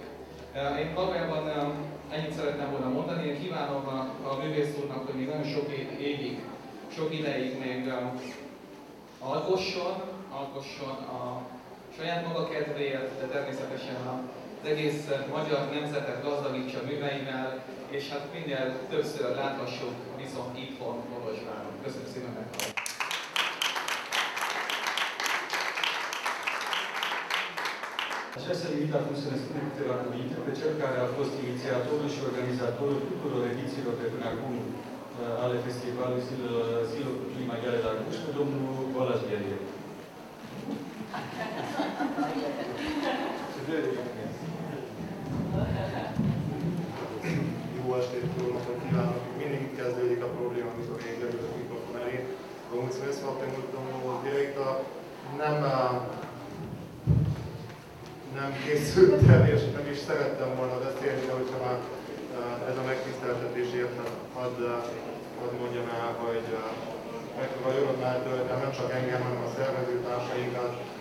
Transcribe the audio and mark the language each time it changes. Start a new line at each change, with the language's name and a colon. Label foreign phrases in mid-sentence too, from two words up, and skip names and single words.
Hungarian: Én valójában ennyit szeretném volna mondani, én kívánom a művész úrnak, hogy még nagyon sok ideig még alkosson a saját maga kedvéért, de természetesen az egész magyar nemzetet gazdagítsa műveivel, és hát minél többször láthassuk viszont itthon Kolozsváron. Köszönöm szépen meghallgatást!
Romanian: Așa s-a invitat acum să ne spunem câteva cuvinte pe cel care a fost inițiatorul și organizatorul tuturor edițiilor de până acum ale festivalului Zilul Culturii Maghiare la Cluj, pe domnul Balázs Gherie.
Hungarian: Jó estét, jó napot kívánok! Mindig kezdődik a probléma, amikor én leülök a mikrofon elé.
Romanian: Vă mulțumesc foarte mult, domnul director.
Hungarian: Nem készültem, és nem is szerettem volna beszélni, de hogyha már ez a megtiszteltetés érte, hadd mondjam el, hogy mekkora örömmel töltem nem csak engem, hanem a szervezőtársainkat.